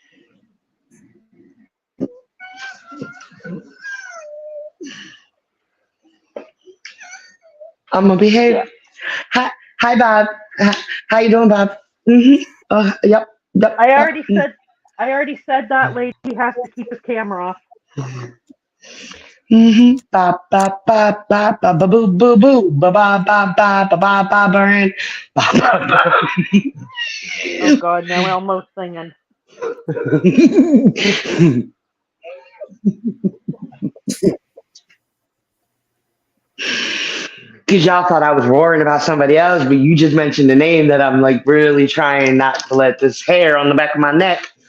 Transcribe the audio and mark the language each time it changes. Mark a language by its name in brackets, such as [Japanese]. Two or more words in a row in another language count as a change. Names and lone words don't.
[English] I'm gonna behave. Yeah. Hi, hi, Bob. How you doing, Bob? Mm-hmm. Yep, yep, I yep. already said I already said that Lady has to keep his camera off. Mm-hmm. Ba ba ba ba ba ba boo boo boo ba ba ba ba ba ba ba burn. Ba ba ba. Oh god, now Elmo's singing. Because y'all thought I was roaring about somebody else, but you just mentioned the name that I'm like really trying not to let this hair on the back of my neck.